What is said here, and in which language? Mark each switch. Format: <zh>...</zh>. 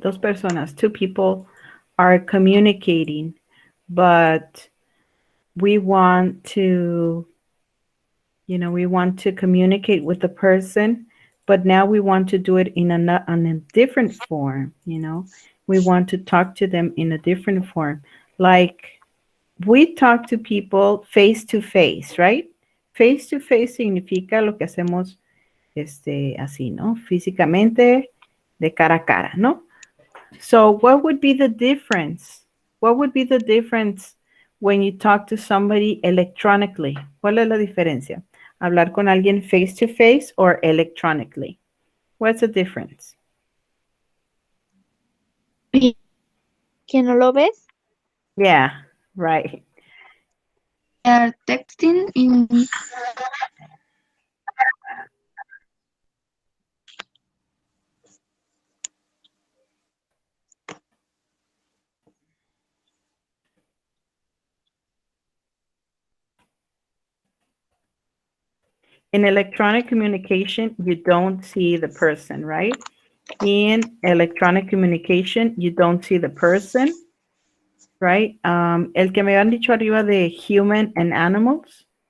<es>Dos personas,</es> <en>two people are communicating, but we want to, we want to communicate with the person, but now we want to do it in a different form, We want to talk to them in a different form. Like we talk to people face to face, right? Face to face</en> <es>significa lo que hacemos así, ¿no? Físicamente, de cara a cara, ¿no?</es> <en>So what would be the difference? What would be the difference when you talk to somebody electronically?</en> <es>¿Cuál es la diferencia? Hablar con alguien</es> <en>face to face or electronically? What's the difference?</en> <es>¿Que no lo ves?</es> <en>Yeah, right. They are texting In electronic communication, you don't see the person, right? In electronic communication, you don't see the person, right?</en> <es>El que me habían dicho arriba de</es> <en>human and animals.</en>